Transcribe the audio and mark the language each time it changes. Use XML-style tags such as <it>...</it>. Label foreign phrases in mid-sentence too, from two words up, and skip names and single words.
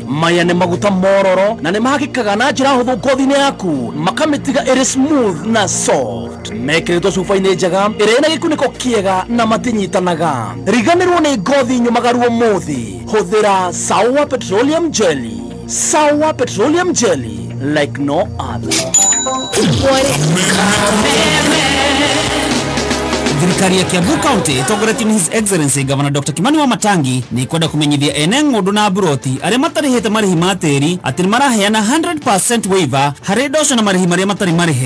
<ki>Maya nĩ maguta mororo na nĩ mahakikaga na njĩra hũthũ ngothi-inĩ yaku makamĩtiga ĩrĩ smooth na soft. Mekĩrĩtwo cuba-inĩ njega ĩrĩ na gĩkunĩko kĩega na matinyitanaga. Riganĩrwo nĩ ngothi nyũmagaru ũmũthĩ. Hũthĩra Sawa Petroleum Jelly. Sawa Petroleum Jelly,</ki> <en>like no other.</en> <ki>Thirikari ya Kiambu County itongoretio ni</ki> <en>His Excellency Governor Dr.</en> <ki>Kimani Wamatangi ni kwenda kumenyithia ene ng'ũndũ na buroti arĩa matarĩhĩte marĩhi ma tĩri atĩ nĩ maraheana 100% waiver harĩ ndoco na marĩhi marĩa matarĩ marĩhe.</ki>